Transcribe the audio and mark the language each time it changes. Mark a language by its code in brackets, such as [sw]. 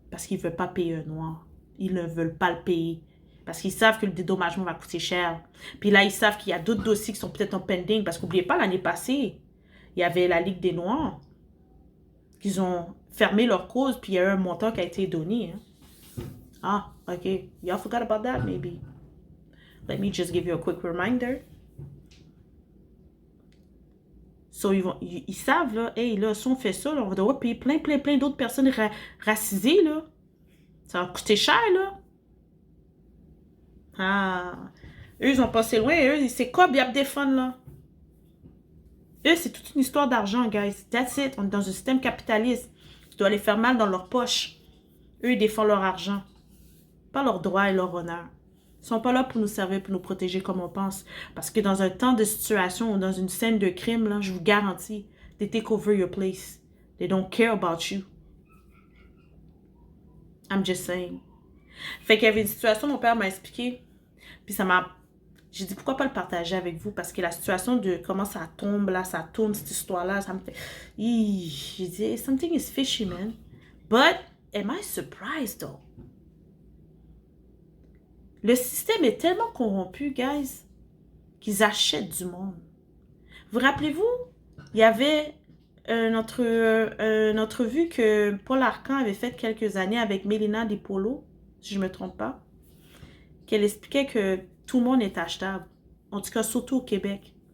[fr] Parce qu'ils ne veulent pas payer un noir. Ils ne veulent pas le payer. Parce qu'ils savent que le dédommagement va coûter cher. Puis là, ils savent qu'il y a d'autres dossiers qui sont peut-être en pending. Parce qu'oubliez pas, l'année passée, il y avait la Ligue des Noirs. Qu'ils ont fermé leur cause. Puis il y a eu un montant qui a été donné. Hein. Ah, OK. [en] Y'all forgot about that, maybe. Let me just give you a quick reminder. [fr] So, ils savent, là, hey, là, si on fait ça, là, on va devoir payer plein d'autres personnes racisées, là. Ça va coûter cher, là. Ah. Eux, ils ont passé loin. Eux, c'est quoi, bien défendre, là? Eux, c'est toute une histoire d'argent, guys. [en] That's it. [fr] On est dans un système capitaliste. Tu dois les faire mal dans leur poche. Eux, ils défendent leur argent. Pas leur droit et leur honneur. Ils sont pas là pour nous servir, pour nous protéger comme on pense. Parce que dans un temps de situation ou dans une scène de crime, là, je vous garantis, [en] they take over your place. They don't care about you. I'm just saying. [fr] Fait qu'il y avait une situation, mon père m'a expliqué. Puis ça m'a... J'ai dit, pourquoi pas le partager avec vous? Parce que la situation de comment ça tombe, là, ça tourne, cette histoire-là, ça me fait... J'ai dit, [en] something is fishy, man. But, am I surprised, though? [fr] Le système est tellement corrompu, guys, qu'ils achètent du monde. Vous rappelez-vous, il y avait une entrevue que Paul Arcand avait faite quelques années avec Mélina Dipolo, si je ne me trompe pas, qu'elle expliquait que tout le monde est achetable, en tout cas surtout au Québec.